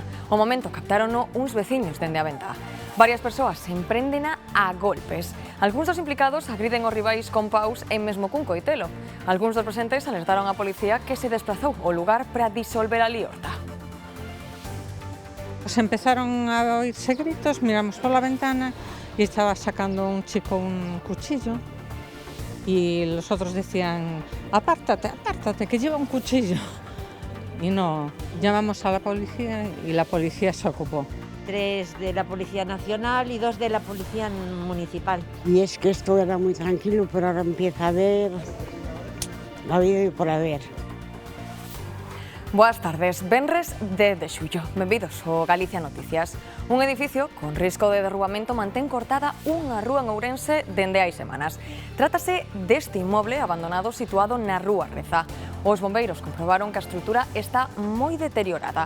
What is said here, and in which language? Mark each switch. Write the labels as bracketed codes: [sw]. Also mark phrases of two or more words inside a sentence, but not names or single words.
[gl] O momento captárono uns veciños dende a ventá. Varias persoas empréndena a golpes. Algúns dos implicados agriden os rivais con paus e mesmo cun coitelo. Algúns dos presentes alertaron á policía que se desplazou ao lugar para disolver a liorta. [es] Empezaron a oírse gritos, miramos pola ventana y estaba sacando un chico un cuchillo y los otros decían apártate, apártate, que lleva un cuchillo. Y no, llamamos a la policía y la policía se ocupó. 3 de la Policía Nacional y 2 de la Policía Municipal. Y es que esto era muy tranquilo, pero ahora empieza a haber la vida y por haber. [gl] Boas tardes, venres 10 de xullo. Benvidos ao Galicia Noticias. Un edificio con risco de derrubamento mantén cortada unha rúa en Ourense dende hai semanas. Trátase deste inmoble abandonado situado na rúa Reza. Os bombeiros comprobaron que a estrutura está moi deteriorada.